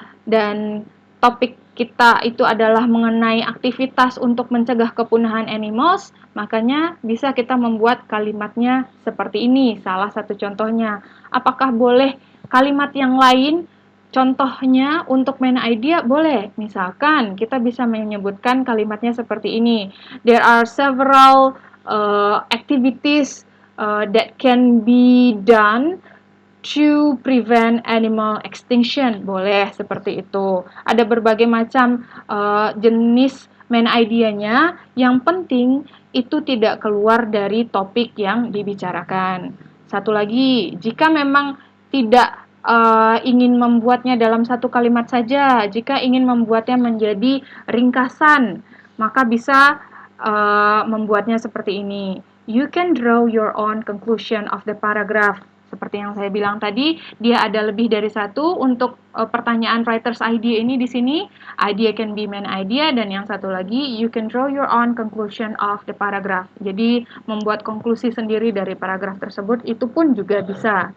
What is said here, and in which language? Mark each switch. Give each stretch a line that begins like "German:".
Indonesian: Dan topik kita itu adalah mengenai aktivitas untuk mencegah kepunahan animals, makanya bisa kita membuat kalimatnya seperti ini. Salah satu contohnya, apakah boleh kalimat yang lain? Contohnya untuk main idea boleh, misalkan kita bisa menyebutkan kalimatnya seperti ini.
English: There are several activities that can be done to prevent animal extinction.
Indonesian: Boleh seperti itu. Ada berbagai macam jenis main idea-nya. Yang penting itu tidak keluar dari topik yang dibicarakan. Satu lagi, jika memang tidak ingin membuatnya dalam satu kalimat saja, jika ingin membuatnya menjadi ringkasan, maka bisa membuatnya seperti ini.
English: You can draw your own conclusion of the paragraph.
Indonesian: Seperti yang saya bilang tadi, dia ada lebih dari satu untuk pertanyaan writer's idea ini di sini.
English: Idea can be main idea,
Indonesian: dan yang satu lagi,
English: you can draw your own conclusion of the paragraph.
Indonesian: Jadi, membuat konklusi sendiri dari paragraf tersebut, itu pun juga bisa.